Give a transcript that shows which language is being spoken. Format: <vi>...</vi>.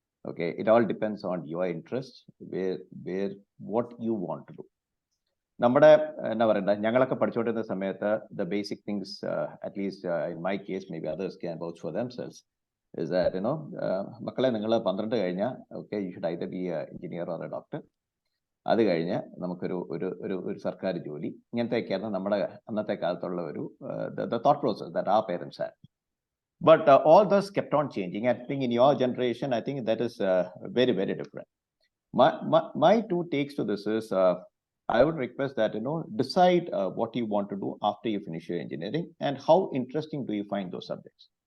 <en>Okay, it all depends on your interest, where what you want to do.</en> <ml>നമ്മുടെ എന്താ പറയണ്ട, ഞങ്ങളൊക്കെ പഠിച്ചുകൊണ്ടിരുന്ന സമയത്ത്</ml> <en>the basic things, at least in my case, maybe others can vouch for themselves, is that</en> <ml>മക്കളെ നിങ്ങൾ 12 കഴിഞ്ഞാൽ</ml> <en>okay, you should either be a engineer or a doctor.</en> <ml>അത് കഴിഞ്ഞ് നമുക്കൊരു ഒരു സർക്കാർ ജോലി, ഇങ്ങനത്തെയൊക്കെയാണ് നമ്മുടെ അന്നത്തെ കാലത്തുള്ള ഒരു</ml> <en>the thought process that our parents had. But all those kept on changing. I think in your generation, I think that is very, very different. My 2 takes to this is, I would request that, decide what you want to do after you finish your engineering, and how interesting do you find those subjects.</en>